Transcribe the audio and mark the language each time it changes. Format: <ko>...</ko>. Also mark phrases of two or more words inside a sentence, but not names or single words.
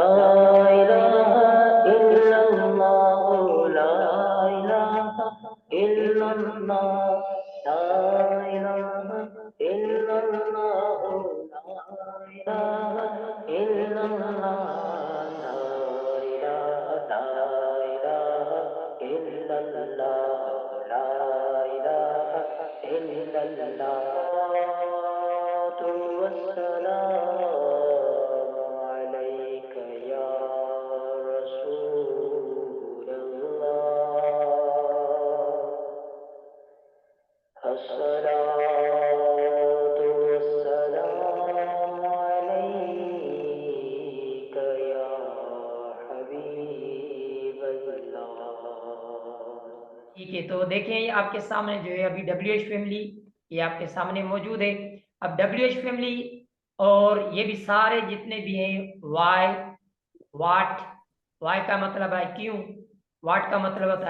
<ar>إله إلا الله، لا إله إلا الله، لا إله إلا الله، لا إله إلا الله، لا إله إلا الله، لا إله إلا الله. والسلام عليك يا رسول الله الصلاة والسلام عليك يا حبيب الله।</ar> <hi>ठीक है, तो देखें ये आपके सामने जो है अभी</hi> <en>WH family</en> <hi>ये आपके सामने मौजूद है। अब</hi> <en>WH family</en> <hi>और ये भी सारे जितने भी हैं</hi> <en>why, what,</en> <hi>वाई का मतलब है क्यों, वाट का मतलब होता</hi>